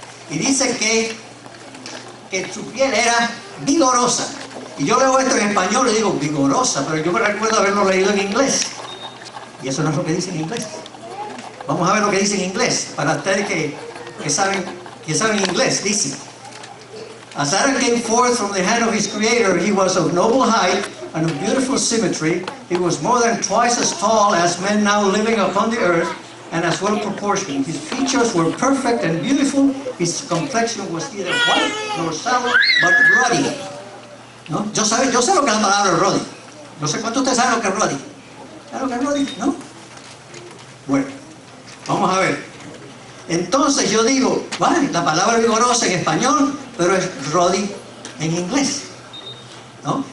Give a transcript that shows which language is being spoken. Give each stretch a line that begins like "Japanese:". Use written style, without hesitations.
Spanish: Y dice que su piel era vigorosa. Y yo leo esto en español y digo vigorosa, pero yo me recuerdo haberlo leído en inglés. Y eso no es lo que dice en inglés. Vamos a ver lo que dice en inglés, para ustedes que saben inglés. Dice,
English: as Adam came forth from the hand of his creator, he was of noble height and of beautiful symmetry. He was more than twice as tall as men now living upon the earth, and as well proportioned. His features were perfect and beautiful. His complexion was neither white nor sallow, but ruddy.
Spanish: ¿No? Yo sé lo que es la palabra ruddy. No sé cuántos de ustedes saben lo que es ruddy. ¿Saben lo que es ruddy? ¿No? Bueno, vamos a ver. Entonces yo digo, vale, la palabra vigorosa en español, pero es ruddy en inglés, ¿no?